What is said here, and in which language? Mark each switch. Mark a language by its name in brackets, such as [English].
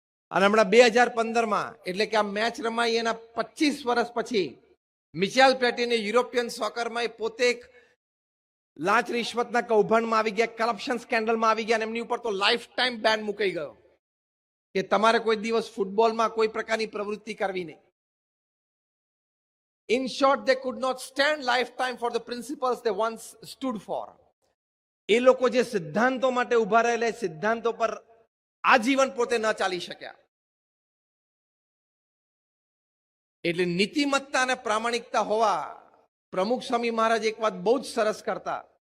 [Gujarati] અને હમણાં 2015માં એટલે કે આ મેચ રમાઈ એના 25 વર્ષ પછી મિચેલ પ્લેટિને યુરોપિયન સોકરમાં એ પોતે એક લાંચ રિશ્વતના કૌભાંડમાં આવી ગયા, કરપ્શન સ્કેન્ડલમાં આવી ગયા, અને એમની ઉપર તો લાઈફ ટાઈમ બેન મુકાઈ ગયો કે તમારે કોઈ દિવસ ફૂટબોલમાં કોઈ પ્રકારની પ્રવૃત્તિ કરવી નહીં. [English] In short, they could not stand lifetime for the principles they once stood for. [Gujarati] એ લોકો જે સિદ્ધાંતો માટે ઉભા રહેલા સિદ્ધાંતો પર આજીવન પોતે ન ચાલી શક્યા. એટલે નીતિમત્તા અને પ્રામાણિકતા હોવા. પ્રમુખ સ્વામી મહારાજ એક વાત બહુ જ સરસ કરતા.